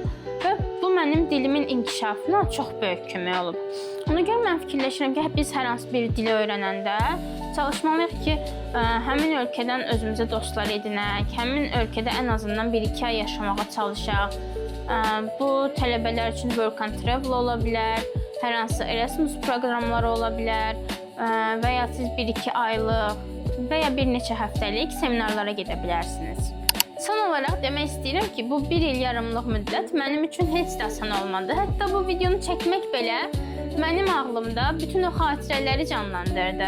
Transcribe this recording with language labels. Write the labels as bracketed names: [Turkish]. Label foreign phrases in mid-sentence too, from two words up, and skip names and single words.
[Azerbaijani] Və bu mənim dilimin inkişafına çox böyük kömək olub. Ona görə mən fikirləşirəm ki, biz hər hansı bir dili öyrənəndə çalışmalıyıq ki, həmin ölkədən özümüzə dostlar edinək, həmin ölkədə ən azından 1-2 ay yaşamağa çalışaq. Bu tələbələr üçün [English] work and travel [Azerbaijani] ola bilər, hər hansı Erasmus proqramları ola bilər və ya siz 1-2 aylıq və ya bir neçə həftəlik seminarlara gedə bilərsiniz. Son olaraq demək istəyirəm ki, bu 1 il yarımlıq müddət mənim üçün heç də asan olmadı. Hətta bu videonu çəkmək belə mənim ağlımda bütün o xatirələri canlandırdı.